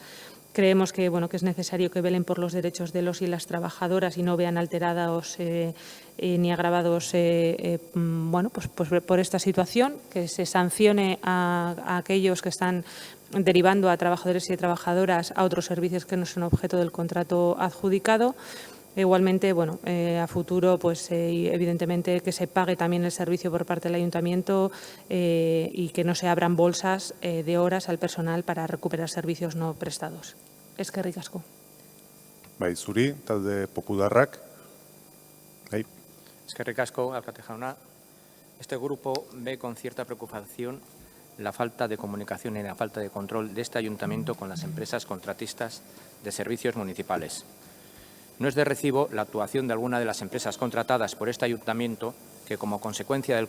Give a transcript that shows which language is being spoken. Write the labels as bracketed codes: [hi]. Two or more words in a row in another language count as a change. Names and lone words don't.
[es] Creemos que es necesario que velen por los derechos de los y las trabajadoras y no vean alterados ni agravados por esta situación, que se sancione a aquellos que están derivando a trabajadores y trabajadoras a otros servicios que no son objeto del contrato adjudicado. Igualmente, a futuro, evidentemente que se pague también el servicio por parte del Ayuntamiento y que no se abran bolsas de horas al personal para recuperar servicios no prestados. [eu] Eskerrik asko. Bai, zuri, talde popularrak. Bai. Eskerrik asko, alkate jauna. [es] Este grupo ve con cierta preocupación la falta de comunicación y la falta de control de este Ayuntamiento con las empresas contratistas de servicios municipales. No es de recibo la actuación de alguna de las empresas contratadas por este Ayuntamiento que, como consecuencia del